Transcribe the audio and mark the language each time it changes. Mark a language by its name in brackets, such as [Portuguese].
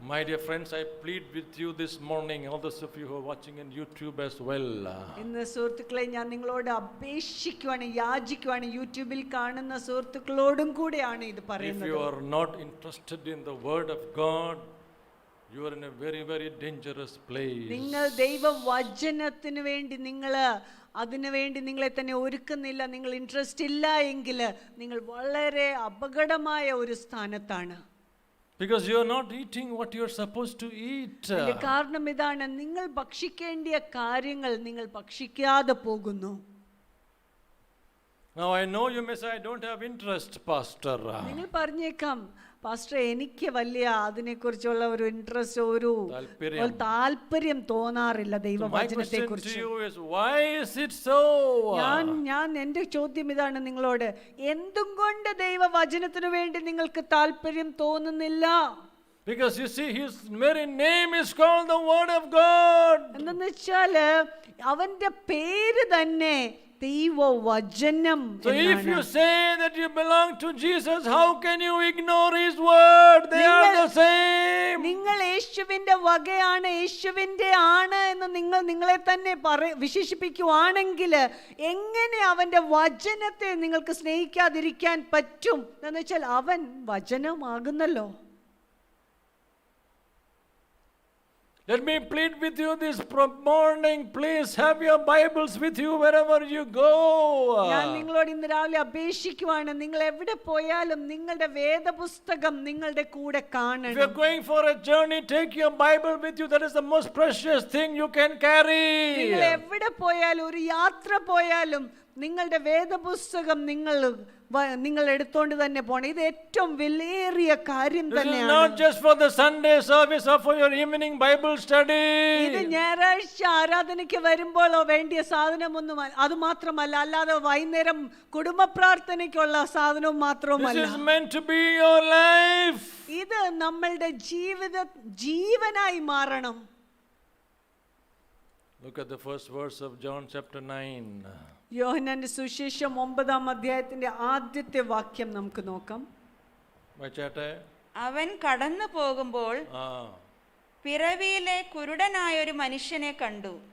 [English] My dear friends, I plead with you this morning, all those of you who are watching in YouTube as well. [Malayalam] ഇന്ന് സുഹൃത്തുക്കളെ, ഞാൻ നിങ്ങളോട് യാചിക്കുവാണ് യൂട്യൂബിൽ കാണുന്ന സുഹൃത്തുക്കളോടും കൂടെയാണ് ഇത് [English] If [Malayalam] പറയുന്നത്. [English] you are not interested in the word of God, you are in a very, very dangerous place. [Malayalam] നിങ്ങൾ ദൈവവചനത്തിന് വേണ്ടി അതിനുവേണ്ടി നിങ്ങളെ തന്നെ ഒരുക്കുന്നില്ല, നിങ്ങൾ ഇൻട്രസ്റ്റ് ഇല്ല എങ്കിൽ നിങ്ങൾ വളരെ അപകടമായ ഒരു സ്ഥാനത്താണ്. [English] Because you are not eating what you are supposed to eat. [Malayalam] അതിന്റെ കാരണം ഇതാണ്, നിങ്ങൾ ഭക്ഷിക്കേണ്ടിയ കാര്യങ്ങൾ നിങ്ങൾ ഭക്ഷിക്കാതെ പോകുന്നു. [English] Now I know you may say, I don't have interest, Pastor. [Malayalam] നിങ്ങൾ പറഞ്ഞേക്കാം, പാസ്റ്റർ എനിക്ക് വലിയ അതിനെക്കുറിച്ചുള്ള ഒരു ഇൻട്രസ്റ്റ്, ഒരു താല്പര്യം തോന്നാറില്ല [English] My [Malayalam] ദൈവവചനത്തെ [English] question to [Malayalam] കുറിച്ച്. [English] you is, why is it so? [Malayalam] ഞാൻ എന്റെ ചോദ്യം ഇതാണ് നിങ്ങളോട്, എന്തും കൊണ്ട് ദൈവവചനത്തിനു വേണ്ടി നിങ്ങൾക്ക് താല്പര്യം തോന്നുന്നില്ല? [English] Because you see, his very name is called the Word of God. [Malayalam] എന്തെന്ന് വെച്ചാല് അവന്റെ പേര് തന്നെ ദൈവവചനം. [English] So if you say that you belong to Jesus, how can you ignore his word? They are the same. [Malayalam] നിങ്ങൾ യേശുവിന്റെ വകയാണ്, യേശുവിന്റെ ആണ് എന്ന് നിങ്ങൾ നിങ്ങളെ തന്നെ വിശേഷിപ്പിക്കുവാണെങ്കിൽ എങ്ങനെ അവന്റെ വചനത്തെ നിങ്ങൾക്ക് സ്നേഹിക്കാതിരിക്കാൻ പറ്റും? എന്ന് വെച്ചാൽ അവൻ വചനമാകുന്നല്ലോ. [English] Let me plead with you this morning. Please have your Bibles with you wherever you go. [Malayalam] ഞാൻ നിങ്ങളോട് ഇന്ന് രാവിലെ അപേക്ഷിക്കുവാണ്, നിങ്ങൾ എവിടെ പോയാലും നിങ്ങളുടെ വേദപുസ്തകം നിങ്ങളുടെ കൂടെ [English] If [Malayalam] കാണണം. [English] you're going for a journey, take your Bible with you. That is the most precious thing you can carry. [Malayalam] നിങ്ങൾ എവിടെ പോയാലും, ഒരു യാത്ര പോയാലും നിങ്ങളുടെ വേദപുസ്തകം നിങ്ങൾ എടുത്തോണ്ട് തന്നെ പോണം. ഇത് ഏറ്റവും വിലയേറിയ കാര്യം [English] This is [Malayalam] തന്നെയാണ്. [English] not just for the Sunday service or for your evening Bible study. [Malayalam] ഇത് ഞായറാഴ്ച ആരാധനയ്ക്ക് വരുമ്പോഴോ വേണ്ടിയ സാധനമൊന്നും അത് മാത്രമല്ല, അല്ലാതെ വൈകുന്നേരം കുടുംബ പ്രാർത്ഥനയ്ക്കുള്ള സാധനവും [English] This [Malayalam] മാത്രവുമല്ല. [English] is meant to be your life. [Malayalam] ഇത് നമ്മളുടെ ജീവനായി മാറണം. [English] Look at the first verse of John chapter 9. [Malayalam] യോഹന്നാന്റെ സുവിശേഷം 9-ാം അധ്യായത്തിന്റെ ആദ്യത്തെ വാക്യം നമുക്ക് നോക്കാം. വായിച്ചാട്ടെ. അവൻ കടന്നു പോകുമ്പോൾ പിറവിയിലെ കുരുടനായൊരു മനുഷ്യനെ കണ്ടു.